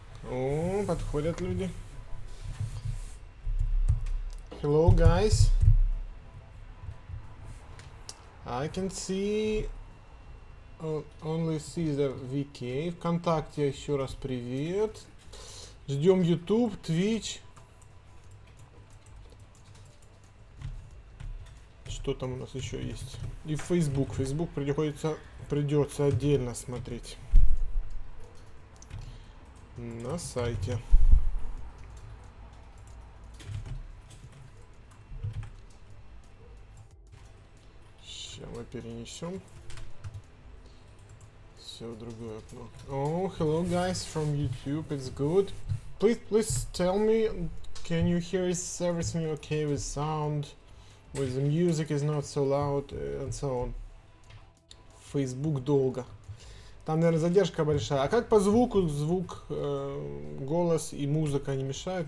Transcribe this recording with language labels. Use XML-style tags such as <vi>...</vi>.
<ru>О, подходят люди.</ru> <en>Hello, guys. I can see... only see the VK.</en> <ru>ВКонтакте еще раз привет. Ждем YouTube, Twitch. Что там у нас еще есть? И Facebook. Facebook придется отдельно смотреть. На сайте. Сейчас мы перенесем. Все в другое окно.</ru> <en>Oh, hello guys from YouTube. It's good. Please tell me, can you hear, is everything okay with sound? With the music is not so loud and so on. Facebook</en> <ru>долго. Там, наверное, задержка большая. А как по звуку? Звук, голос и музыка не мешают?</ru>